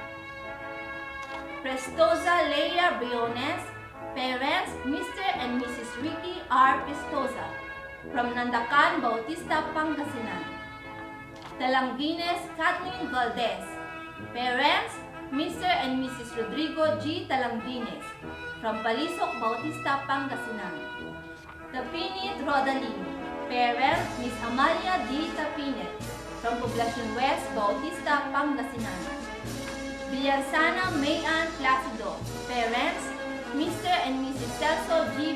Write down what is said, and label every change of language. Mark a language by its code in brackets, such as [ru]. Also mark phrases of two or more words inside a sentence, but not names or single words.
[en] Prestosa Leia Briones, parents, Mr. and Mrs. Ricky R. Prestosa, from Nandacan, Bautista, Pangasinan. Talangines Kathleen Valdez, parents, Mr. and Mrs. Rodrigo G. Talangines, from Palisok, Bautista, Pangasinan. Tapinit Rodaline, parents, Miss Amalia D. Tapinit, from Poblacion West, Bautista, Pangasinan. Villansana Mayan Placido, parents, Mr. and Mrs. Celso G.